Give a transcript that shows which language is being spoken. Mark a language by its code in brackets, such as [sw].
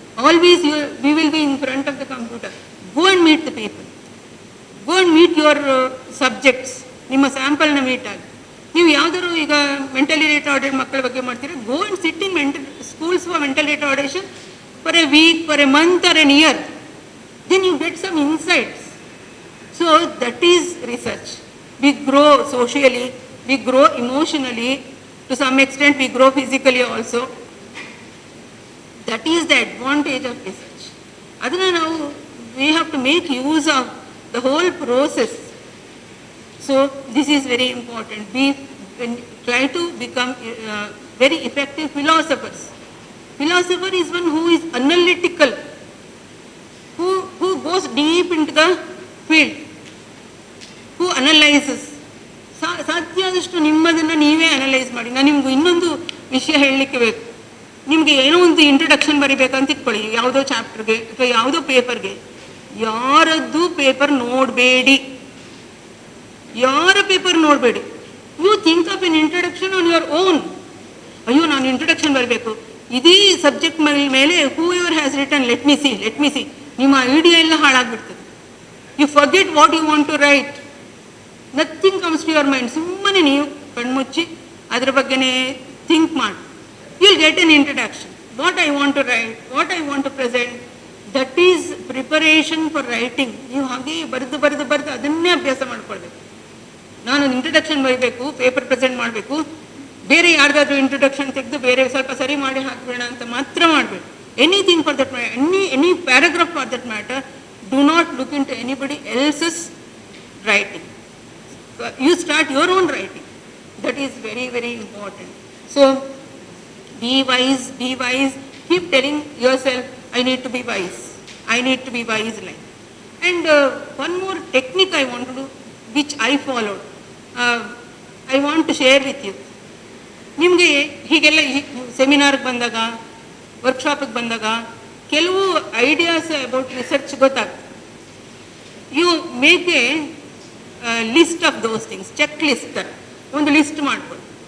[en] Always we will be in front of the computer. Go and meet the people, go and meet your subjects. [kn] ನಿಮ್ಮ ಸ್ಯಾಂಪಲ್ನ meet ಆಗಿ, ನೀವು ಯಾವ್ದಾದ್ರು ಈಗ mentally retarded ಮಕ್ಕಳ ಬಗ್ಗೆ ಮಾಡ್ತೀರಾ, [en] Go and sit in schools for mental retardation for a week, for a month or an year. Then you get some insights. So that is research. We grow socially, we grow emotionally, to some extent we grow physically also. That is the advantage of research. Adana now we have to make use of the whole process. So this is very important. We try to become very effective philosophers. Philosopher is one who is analytical, who goes deep into the field, who analyzes. [kn] ಸಾಧ್ಯ ಆದಷ್ಟು ನಿಮ್ಮದನ್ನು ನೀವೇ analyse ಮಾಡಿ. ನಾನು ನಿಮ್ಗೆ ಇನ್ನೊಂದು ವಿಷಯ ಹೇಳಲಿಕ್ಕೆ ಬೇಕು. ನಿಮಗೆ ಏನೋ ಒಂದು ಇಂಟ್ರಡಕ್ಷನ್ ಬರಿಬೇಕಂತ ಇಟ್ಕೊಳ್ಳಿ, ಯಾವುದೋ ಚಾಪ್ಟರ್ಗೆ ಅಥವಾ ಯಾವುದೋ ಪೇಪರ್ಗೆ. ಯಾರದ್ದು ಪೇಪರ್ ನೋಡಬೇಡಿ, ಯಾರ ಪೇಪರ್ ನೋಡಬೇಡಿ. [en] You think of an introduction on your own. [kn] ಅಯ್ಯೋ ನಾನು ಇಂಟ್ರಡಕ್ಷನ್ ಬರಬೇಕು, ಇದೇ ಸಬ್ಜೆಕ್ಟ್ ಮೇಲೆ [en] Whoever has written, let me see. [kn] ನಿಮ್ಮ ಐಡಿಯಾ ಎಲ್ಲ ಹಾಳಾಗ್ಬಿಡ್ತದೆ. [en] You forget what you want to write. Nothing comes to your mind. [kn] ಸುಮ್ಮನೆ ನೀವು ಕಣ್ಮುಚ್ಚಿ ಅದ್ರ ಬಗ್ಗೆನೇ ಥಿಂಕ್ ಮಾಡಿ. [en] you'll get an introduction. What I want to write, what I want to present, that is preparation for writing. [kn] ನೀವು ಹಾಗೆ ಬರೆದು ಅದನ್ನೇ ಅಭ್ಯಾಸ ಮಾಡ್ಕೊಳ್ಬೇಕು. ನಾನು ಇಂಟ್ರಡಕ್ಷನ್ ಬರೀಬೇಕು, ಪೇಪರ್ ಪ್ರೆಸೆಂಟ್ ಮಾಡಬೇಕು, ಬೇರೆ ಯಾರ್ದಾದ್ರೂ ಇಂಟ್ರಡಕ್ಷನ್ ತೆಗೆದು ಬೇರೆ ಸ್ವಲ್ಪ ಸರಿ ಮಾಡಿ ಹಾಕ್ಬೇಡ ಅಂತ ಮಾತ್ರ ಮಾಡಬೇಕು. [en] Anything for that matter, any paragraph for that matter, do not look into anybody else's writing. You start your own writing. That is very, very important. So, be wise, keep telling yourself, I need to be wise. Like. And one more technique I want to do, which I followed, I want to share with you. [kn] ನಿಮಗೆ ಹೀಗೆಲ್ಲ ಸೆಮಿನಾರ್ಗೆ ಬಂದಾಗ, ವರ್ಕ್ಶಾಪಿಗೆ ಬಂದಾಗ ಕೆಲವು ideas about research ಗೊತ್ತಾಗ್ತದೆ. [en] you make a list of those things, [kn] check list ಥರ ಒಂದು list ಮಾಡ್ಕೊಳ್ಳಿ.